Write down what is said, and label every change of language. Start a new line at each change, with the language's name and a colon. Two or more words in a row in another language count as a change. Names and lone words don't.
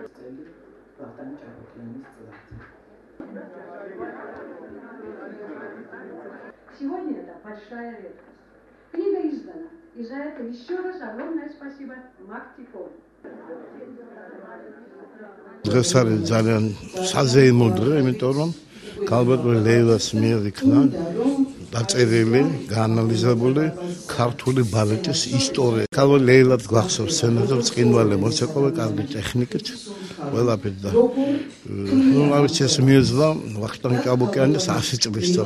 Georgian: წელი ვახტანგ ჭაბუკიანის წლად.
Russian: Сегодня это большая редкость. Книга издана, и за это еще раз огромное спасибо Мактикову.
Georgian: დღეს არის ძალიან საზეიმო დღე, იმიტომ რომ ქალბატონი ლეილას მიერ იქნა დაწერილი, გაანალიზებული ქართული ბალეტის ისტორია. ქალბატონი ლეილად გვახსოვს სცენაზე ბრწყინვალე მოცეკვავე, კარგი ტექნიკით, ყველაფერი და რომელიც ეს მიეძლა ვახტანგ ჭაბუკიანის 100 წლის წინ.